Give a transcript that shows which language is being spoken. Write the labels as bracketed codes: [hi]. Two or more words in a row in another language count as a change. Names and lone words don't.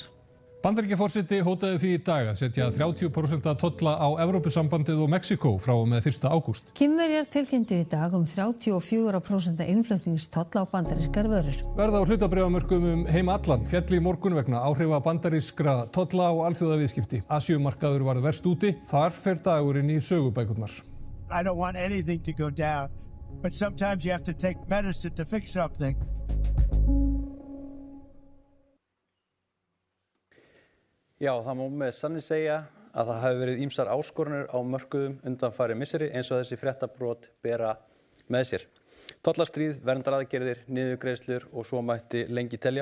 [is] Bandaríkjaforseti hótaði því í dag að setja 30% tolla á Evrópusambandið og Mexíkó frá og með 1. ágúst. Kínverjar tilkynntu í dag 34% innflutningstolla á bandarískar vörur. Verð á hlutabréfamörkuðum heim allan féll í morgun vegna áhrifa bandarískra tolla á alþjóðaviðskipti. Asíumarkaður varð verst úti, þar fer dagurinn í sögubækurnar. [en] I don't want anything to go down, but sometimes you have to take medicine to fix something. [is] Já, það má með sanni segja að það hafi verið ýmsar áskoranir á mörkuðum undanfarið misseri eins og þessi fréttabrot bera með sér. Tollastríð, verndaraðgerðir, niðurgreiðslur og svo mætti lengi telja.